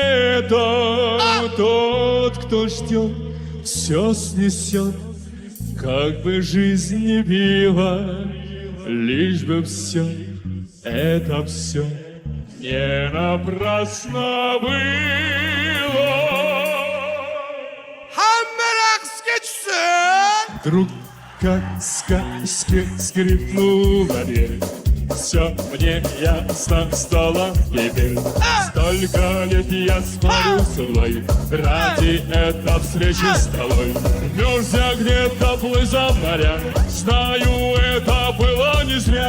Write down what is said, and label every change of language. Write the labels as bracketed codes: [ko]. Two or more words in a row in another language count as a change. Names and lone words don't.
[ru] Тот, кто ждет, все снесет. Как бы жизнь не била, лишь бы все, это все не напрасно было. [uz] Hamma raqsga tushsin. [ru] Вдруг, как в сказке, скрипнула дверь. Все мне ясно стало теперь. Столько лет я спорю с тобой ради этой встречи с тобой. Мерзя где-то плыза моря. Знаю, это было не зря.